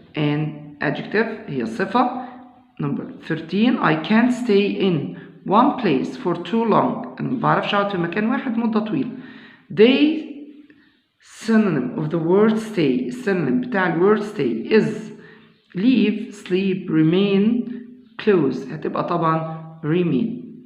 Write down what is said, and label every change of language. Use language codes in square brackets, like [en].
[en] An adjective [ar] هي صفة. [en] Number 13, I can't stay in one place for too long. [ar] أنا ما بعرفش أقعد في مكان واحد مدة طويلة. [en] They synonym of the word stay. [ar] السينونيم بتاع [en] الword stay is leave, sleep, remain, close. [ar] هتبقى طبعا remain.